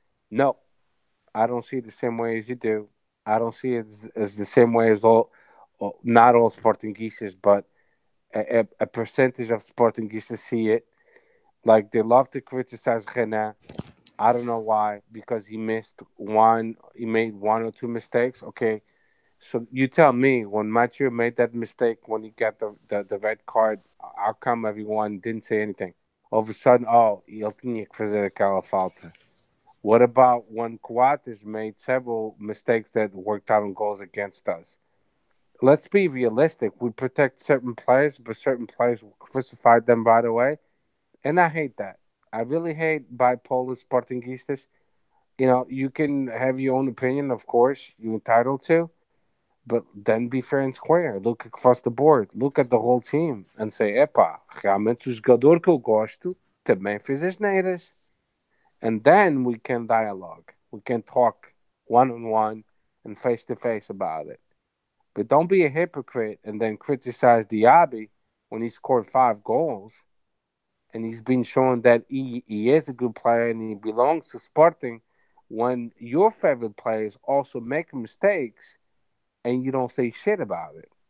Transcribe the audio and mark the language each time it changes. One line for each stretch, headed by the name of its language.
English: No, I don't see it the same way as you do. I don't see it as the same way as not all Sportingistas, but a percentage of Sportingistas see it. Like they love to criticize Renan. I don't know why, because he made one or two mistakes. Okay, so you tell me when Mathieu made that mistake when he got the red card, how come everyone didn't say anything? All of a sudden, oh,
Portuguese: ele tinha que fazer aquela falta.
English: What about when Coates made several mistakes that worked out on goals against us? Let's be realistic. We protect certain players, but certain players will crucify them right away. And I hate that. I really hate bipolar Sportingistas. You know, you can have your own opinion, of course, you're entitled to, but then be fair and square. Look across the board. Look at the whole team and say,
Portuguese: epa, realmente o jogador que eu gosto também fez as neiras.
English: And then we can dialogue. We can talk one-on-one and face-to-face about it. But don't be a hypocrite and then criticize Diaby when he scored 5 goals and he's been shown that he is a good player and he belongs to Sporting when your favorite players also make mistakes and you don't say shit about it.